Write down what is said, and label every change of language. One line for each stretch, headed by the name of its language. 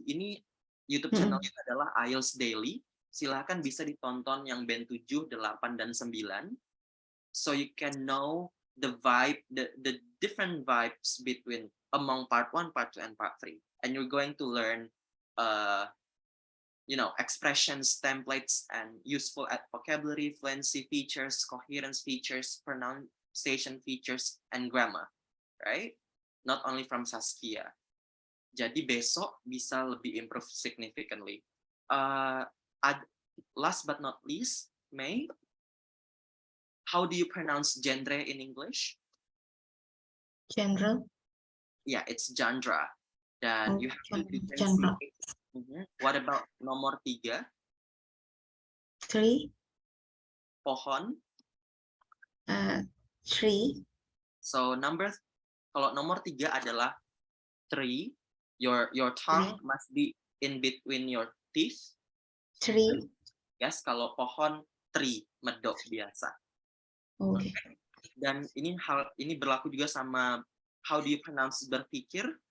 Indonesian: Ini YouTube channelnya adalah IELTS Daily. Silahkan bisa ditonton yang band 7, 8, dan 9.
English: So you can know the vibe, the different vibes between among part 1, part 2, and part 3. And you're going to learn expressions, templates, and useful vocabulary, fluency features, coherence features, pronunciation features, and grammar, right? Not only from Saskia.
Indonesian: Jadi besok bisa lebih
English: improve significantly. Last but not least, May, how do you pronounce genre in English? General. Yeah, it's genre. Dan you have to Genre. What about nomor 3? 3.
Indonesian: Pohon.
English: 3.
Indonesian: So kalau nomor 3 adalah tree.
English: Your tongue must be in between your teeth. 3.
Indonesian: Yes, kalau pohon tree, medok biasa.
English: Okay.
Indonesian: Dan ini berlaku juga sama
English: how do you pronounce
Indonesian: berpikir?